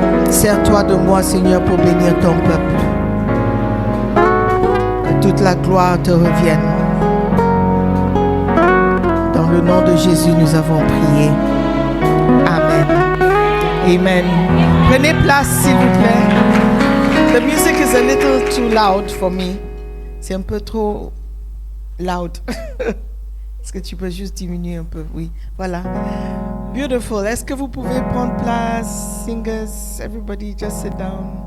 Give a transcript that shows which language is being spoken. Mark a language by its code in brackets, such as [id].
[fr] Sers-toi de moi, Seigneur, pour bénir ton peuple. Que toute la gloire te revienne. Dans le nom de Jésus, nous avons prié. Amen. Amen. Prenez place, s'il vous plaît. [en] The music is a little too loud for me. [fr] C'est un peu trop loud. Est-ce que tu peux juste diminuer un peu? Oui, voilà. [en] Beautiful. [fr] Est-ce que vous pouvez prendre place? [en] Singers, everybody just sit down.